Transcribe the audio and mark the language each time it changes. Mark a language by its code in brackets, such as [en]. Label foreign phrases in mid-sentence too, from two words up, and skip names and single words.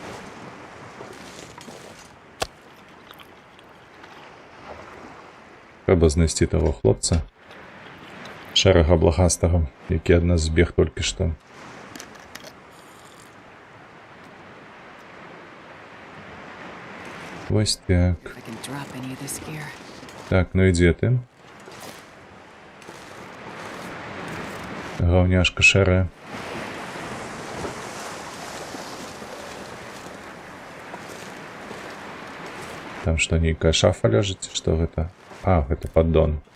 [be] Трэба знайсці таго хлопца. Шэрага блахастага, які ад нас збег толькі што. Вось так. [en] If I can drop any of this gear. [be] Так, ну і дзе ты? Гаўняшка шэрая. Там што, нейкая шафа ляжыць? Што гэта? А, гэта паддон.